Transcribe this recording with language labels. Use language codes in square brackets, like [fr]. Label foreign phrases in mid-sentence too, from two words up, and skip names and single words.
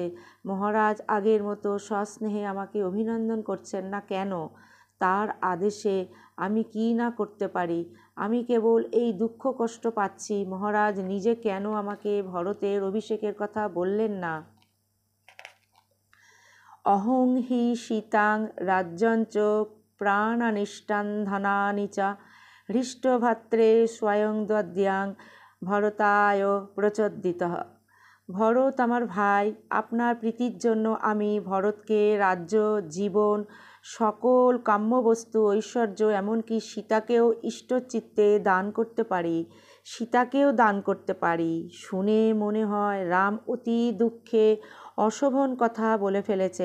[bn] মহারাজ আগের মতো সস্নেহে আমাকে অভিনন্দন করছেন না কেন? তার আদেশে আমি কি না করতে পারি? আমি কেবল এই দুঃখ কষ্ট পাচ্ছি, মহারাজ নিজে কেন আমাকে ভরতের অভিষেকের কথা বললেন না? [sa] অহং হি সীতাং রাজ্যঞ্চ প্রাণানিষ্টান ধনানি চ হৃষ্টভাত্রে স্বয়ং দদ্যাং ভরতায় প্রচোদিতঃ। [bn] ভরত আমার ভাই, আপনার প্রীতির জন্য আমি ভরতকে রাজ্য, জীবন, সকল কাম্যবস্তু, ঐশ্বর্য, এমনকি সীতাকেও ইষ্টচিত্তে দান করতে পারি। শুনে মনে হয় রাম অতি দুঃখে অশোভন কথা বলে ফেলেছেন।